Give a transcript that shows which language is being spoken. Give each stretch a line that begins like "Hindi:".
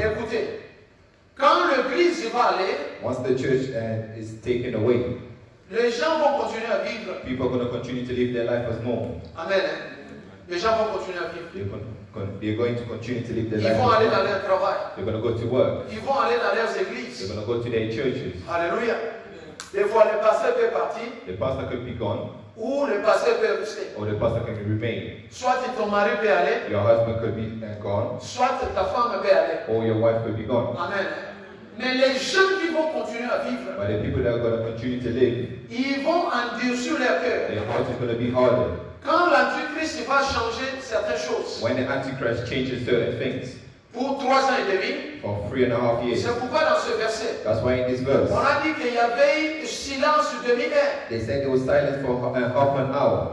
French: Écoutez, quand l'Église va aller,
English: once the church is taken away,
French: les gens vont continuer à vivre.
English: People are going to continue to live their life as normal. Amen.
French: Les gens vont continuer à vivre.
English: They're going to continue to live their
French: Ils
English: life.
French: vont aller dans leur travail.
English: They're going to go to work.
French: Ils vont aller dans leurs églises.
English: They're going to go to their churches. Alléluia.
French: Des fois, le pasteur peut partir.
English: The pastor could be gone.
French: Ou le pasteur peut rester.
English: Or the pastor can remain.
French: Soit ton mari peut aller.
English: Your husband could be gone.
French: Soit ta femme peut aller.
English: Or your wife could be gone.
French: Amen. Mais les gens qui vont continuer à vivre,
English: but the people that are going to continue to live,
French: ils vont endurcir leur cœur.
English: their heart is going to be harder.
French: Quand l'Antichrist va changer certaines choses,
English: when the Antichrist changes certain things,
French: pour 3 ans et demi,
English: for 3.5 years,
French: c'est pourquoi dans ce verset,
English: that's why in this verse,
French: on a dit qu'il y avait silence de demi-heure.
English: They said there was silence for half an hour.